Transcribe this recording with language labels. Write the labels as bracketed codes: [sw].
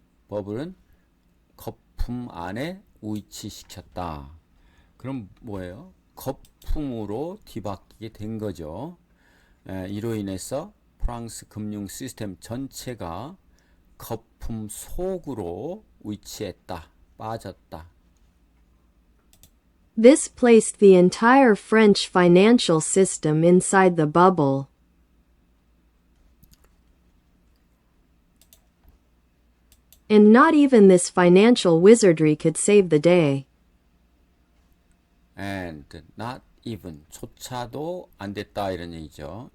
[ko] 버블은 거품 안에 위치시켰다. 그럼 뭐예요? 거품으로 뒤바뀌게 된 거죠. 이로 인해서 프랑스 금융 시스템 전체가 거품 속으로 위치했다. 빠졌다. [en] This placed the entire French financial system inside the bubble. And not even this financial wizardry could save the day. And not even, [ko] 조차도 안 됐다 이런 얘기죠.